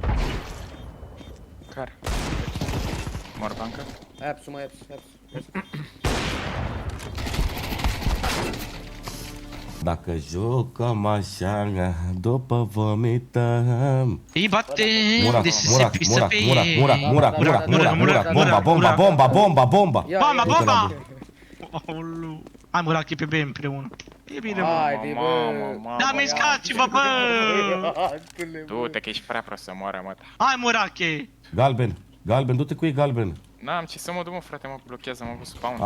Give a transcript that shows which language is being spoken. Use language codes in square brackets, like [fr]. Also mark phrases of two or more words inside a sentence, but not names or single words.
[ro] Care? Mor banca? Apsu, mă, apsu. Dacă jucăm așa, după vomităm. Îi bate, Murak, de să se Murak, pisă Murak, pe Murak, ei. Murak, Murak, Murak, Murak, Murak, bomba, bomba, bomba, bomba, bomba. Bomba, Uite la bomba! Aoleu. Hai, Murak, e pe B împreună. E bine, mă. Haide, bă. Da, mișcați-vă, bă! Du-te că ești prea prost să moară, mă. Hai, Murache! Galben, Galben, du-te cu ei, Galben. N-am ce să mă duc, mă, frate, mă blochează, mă cu spawn.